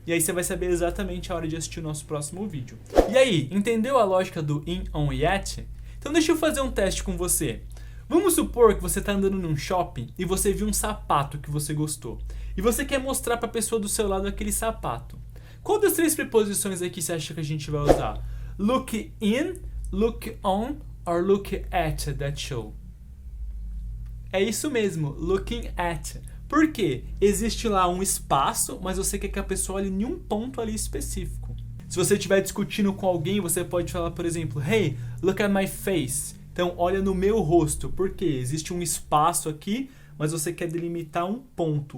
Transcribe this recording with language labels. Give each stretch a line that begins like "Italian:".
Portuguese: E aí você vai saber exatamente a hora de assistir o nosso próximo vídeo. E aí, entendeu a lógica do in, on e at? Então deixa eu fazer um teste com você. Vamos supor que você está andando num shopping e você viu um sapato que você gostou. E você quer mostrar para a pessoa do seu lado aquele sapato. Qual das 3 preposições aqui você acha que a gente vai usar?
English: Look in, look on, or look at that show?
Portuguese: É isso mesmo,
English: looking at.
Portuguese: Por quê? Existe lá um espaço, mas você quer que a pessoa olhe em um ponto ali específico. Se você estiver discutindo com alguém, você pode falar, por exemplo,
English: Hey, look at my face.
Portuguese: Então, olha no meu rosto. Por quê? Existe um espaço aqui, mas você quer delimitar um ponto.